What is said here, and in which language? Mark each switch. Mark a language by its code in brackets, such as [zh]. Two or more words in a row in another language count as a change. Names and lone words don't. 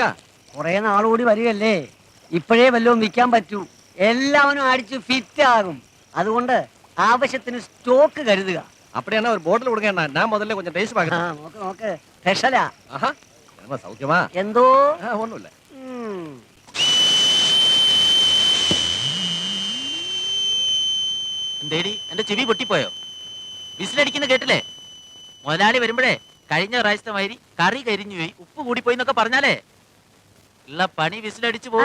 [ml] കുറെ നാളുകൂടി വരികയല്ലേ, ഇപ്പോഴേ വല്ലതും വിൽക്കാൻ പറ്റൂ. എല്ലാവരും അടിച്ച് ഫിറ്റ് ആകും. അതുകൊണ്ട് ആവശ്യത്തിന് സ്റ്റോക്ക് കരുതുക. [ta] அப்படியே ஒரு பாட்டில் கொடுங்க. நான் முதல்ல கொஞ்சம் டேஸ்ட் பார்க்கறேன். [ml] നോക്ക് നോക്ക്, സ്പെഷ്യലാ. [ta] ஆஹா, நம்ம சௌக்கியமா? [ml] എന്തോ [ta] ஒண்ணும் இல்ல. [ml] എന്തേടി, എന്റെ ചെവി പൊട്ടിപ്പോയോ? വിസിലടിക്കുന്ന കേട്ടില്ലേ? മുതലാളി വരുമ്പോഴേ കഴിഞ്ഞ പ്രാവശ്യത്തെ മാതിരി കറി കരിഞ്ഞു പോയി, ഉപ്പ് കൂടിപ്പോയി എന്നൊക്കെ പറഞ്ഞാലേ ഉള്ള പണി വിസിലടിച്ചു പോവേ.